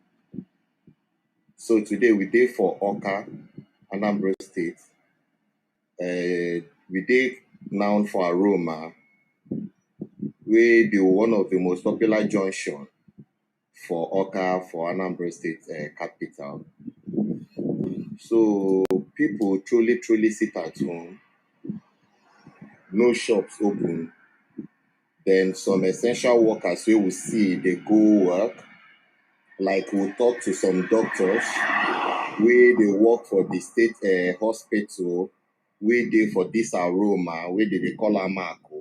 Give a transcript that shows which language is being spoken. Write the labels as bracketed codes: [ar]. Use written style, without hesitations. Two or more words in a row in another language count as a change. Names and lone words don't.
[pcm] So today we dey for Oka, Anambra State. We dey now for Aroma, wey be one of the most popular junction for Oka for Anambra State capital. So people truly sit at home, no shops open, Then some essential workers we will see they go work. Like we'll talk to some doctors where they work for the state hospital, where they for this aroma, where they call a Marco.